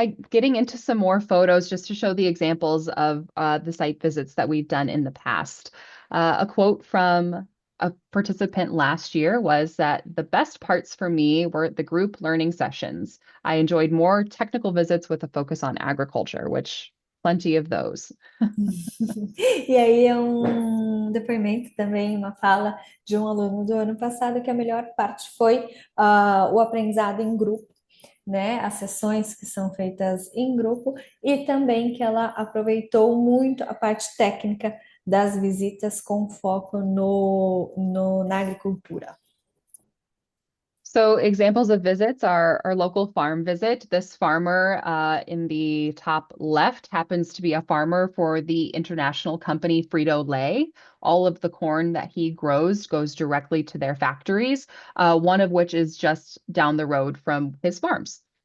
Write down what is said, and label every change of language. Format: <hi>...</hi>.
<en>Getting into some more photos just to show the examples of the site visits that we've done in the past. A quote from a participant last year was that the best parts for me were the group learning sessions. I enjoyed more technical visits with a focus on agriculture, which plenty of those.</en> <pt>E aí é um depoimento também, uma fala de um aluno do ano passado que a melhor parte foi o aprendizado em grupo, né? As sessões que são feitas em grupo e também que ela aproveitou muito a parte técnica das visitas com foco na agricultura.</pt> <en>So examples of visits are our local farm visit. This farmer in the top left happens to be a farmer for the international company Frito-Lay. All of the corn that he grows goes directly to their factories, one of which is just down the road from his farms.</en>